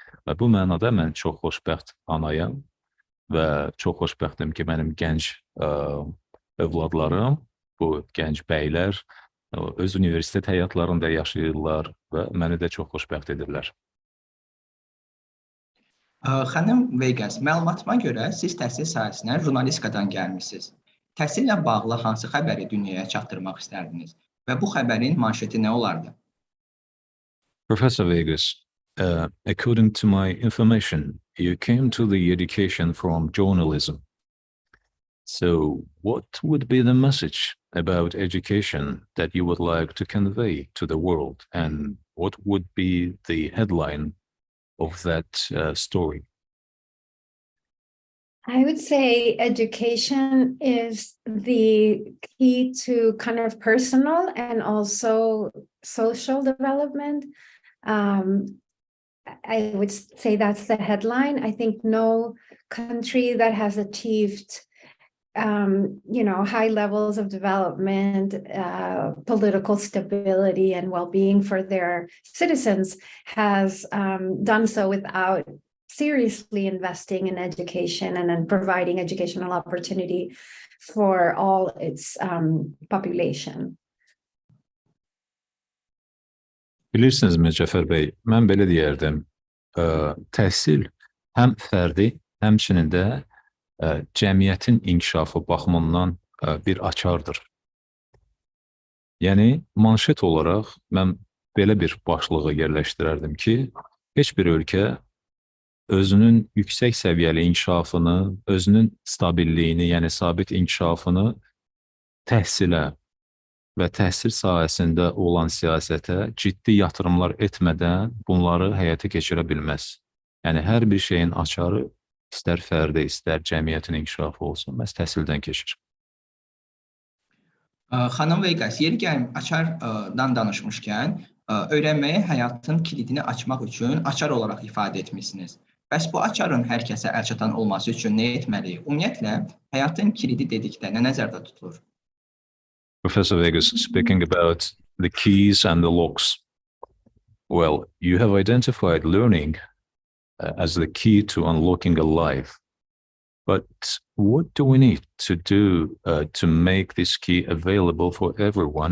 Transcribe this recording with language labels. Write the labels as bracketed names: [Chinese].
[Azerbaijani] Və bu mənada mən çox xoşbəxt anayam və çox xoşbəxtəm ki, mənim gənc övladlarım, bu gənc bəylər öz universitet həyatlarında yaşayırlar və məni də çox xoşbəxt edirlər. Xanım Veyqəs, məlumatıma görə siz təhsil sahəsinə jurnalistikadan gəlmişsiniz. Təhsillə bağlı hansı xəbəri dünyaya çatdırmaq istərdiniz və bu xəbərin manşeti nə olardı? [English] Professor Veyqəs, according to my information, you came to the education from journalism. So, what would be the message about education that you would like to convey to the world, and what would be the headline of that story? I would say education is the key to kind of personal and also social development. I would say that's the headline. I think no country that has achieved high levels of development, political stability and well-being for their citizens has done so without seriously investing in education and then providing educational opportunity for all its population. [Azerbaijani] Bilirsinizmi Cəfər bəy, mən belə deyərdim, təhsil həm fərdi, həmçinin də cəmiyyətin inkişafı baxımından bir açardır. Yəni, manşet olaraq mən belə bir başlığı yerləşdirərdim ki, heç bir ölkə özünün yüksək səviyyəli inkişafını, özünün stabilliyini, yəni sabit inkişafını təhsilə və təhsil sahəsində olan siyasətə ciddi yatırımlar etmədən bunları həyata keçirə bilməz. Yəni, hər bir şeyin açarı istər fərdi, istər cəmiyyətin inkişafı olsun, məhz təhsildən keçir. Xanım Veyqəs, yeri gəlib açardan danışmışkən, öyrənməyə həyatın kilidini açmaq üçün açar olaraq ifadə etmişsiniz. Bəs bu açarın hər kəsə əlçatan olması üçün nə etməliyik? Ümumiyyətlə, həyatın kilidi dedikdə nə nəzərdə tutulur? [English] Professor Veyqəs, speaking about the keys and the locks. Well, you have identified learning as the key to unlocking a life. But what do we need to do to make this key available for everyone?